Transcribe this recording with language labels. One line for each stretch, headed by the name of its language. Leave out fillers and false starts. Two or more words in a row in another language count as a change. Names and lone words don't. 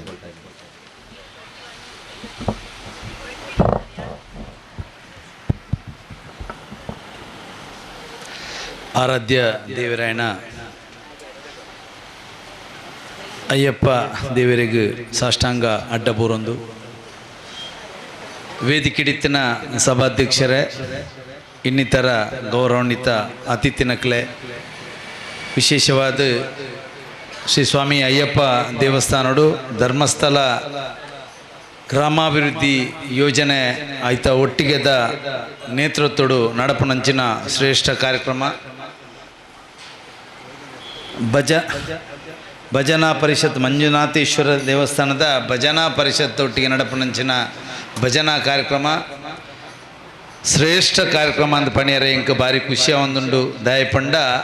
Tulu: ಆರಾಧ್ಯ ದೇವರಾಯಣ ಅಯ್ಯಪ್ಪ ದೇವರಿಗೆ ಸಾಷ್ಟಾಂಗ ಅಡ್ಡಪೂರೊಂದು ವೇದಿಕೆಡಿತ್ತಿನ ಸಭಾಧ್ಯಕ್ಷರೇ, ಇನ್ನಿತರ ಗೌರವಾನ್ವಿತ ಅತಿಥಿನಕ್ಲೆ, ವಿಶೇಷವಾದ ಶ್ರೀ ಸ್ವಾಮಿ ಅಯ್ಯಪ್ಪ ದೇವಸ್ಥಾನಡು ಧರ್ಮಸ್ಥಳ ಗ್ರಾಮಾಭಿವೃದ್ಧಿ ಯೋಜನೆ ಆಯ್ತ ಒಟ್ಟಿಗೆದ ನೇತೃತ್ವಡು ನಡಪುನಂಚಿನ ಶ್ರೇಷ್ಠ ಕಾರ್ಯಕ್ರಮ ಭಜನಾ ಪರಿಷತ್ ಮಂಜುನಾಥೇಶ್ವರ ದೇವಸ್ಥಾನದ ಭಜನಾ ಪರಿಷತ್ ಒಟ್ಟಿಗೆ ನಡಪುನಂಚಿನ ಭಜನಾ ಕಾರ್ಯಕ್ರಮ ಶ್ರೇಷ್ಠ ಕಾರ್ಯಕ್ರಮ ಅಂತ ಪಣಿಯರೆ ಇಂಕ ಭಾರಿ ಖುಷಿಯ ಒಂದುಂಡು ದಯಪಂಡ